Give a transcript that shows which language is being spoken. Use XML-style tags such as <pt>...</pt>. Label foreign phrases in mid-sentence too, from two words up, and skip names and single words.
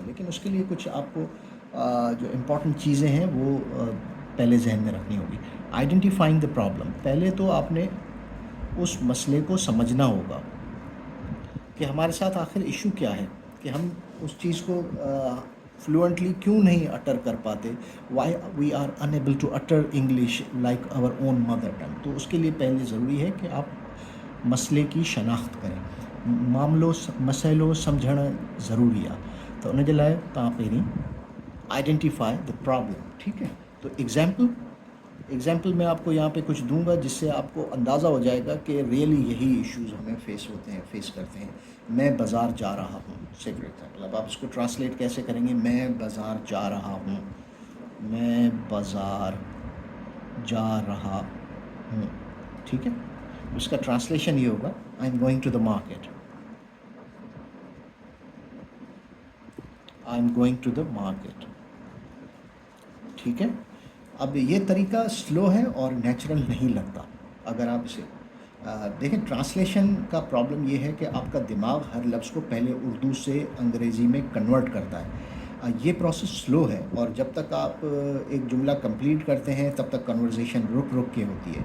<ur>لیکن اس کے لیے کچھ آپ کو جو امپورٹنٹ چیزیں ہیں وہ پہلے ذہن میں رکھنی ہوگی.</ur> <en>identifying the problem,</en> <ur>پہلے تو آپ نے اس مسئلے کو سمجھنا ہوگا کہ ہمارے ساتھ آخر ایشو کیا ہے، کہ ہم اس چیز کو فلوئنٹلی کیوں نہیں اٹر کر پاتے.</ur> <en>why we are unable to utter English like our own mother tongue.</en> <ur>تو اس کے لیے پہلے ضروری ہے کہ آپ مسئلے کی شناخت کریں,</ur> <sd>मसइलो सम्झणु ज़रूरी आहे। तो उन जे लाइ तव्हां पहिरीं</sd> <en>identify the problem.</en> <ur>ٹھیک ہے. تو ایگزامپل میں آپ کو یہاں پہ کچھ دوں گا جس سے آپ کو اندازہ ہو جائے گا کہ ریلی یہی ایشوز ہمیں فیس کرتے ہیں. میں بازار جا رہا ہوں,</ur> <en>say for example.</en> <ur>اب آپ اس کو ٹرانسلیٹ کیسے کریں گے? میں بازار جا رہا ہوں، میں بازار جا رہا ہوں. ٹھیک ہے۔ اس کا ٹرانسلیشن یہ ہوگا,</ur> <en>I am going to the market, I am going to the market.</en> <ur>ٹھیک ہے. اب یہ طریقہ سلو ہے اور نیچرل نہیں لگتا اگر آپ اسے دیکھیں. ٹرانسلیشن کا پرابلم یہ ہے کہ آپ کا دماغ ہر لفظ کو پہلے اردو سے انگریزی میں کنورٹ کرتا ہے. یہ پروسیس سلو ہے اور جب تک آپ ایک جملہ کمپلیٹ کرتے ہیں تب تک کنورسیشن رک رک کے ہوتی ہے.</ur>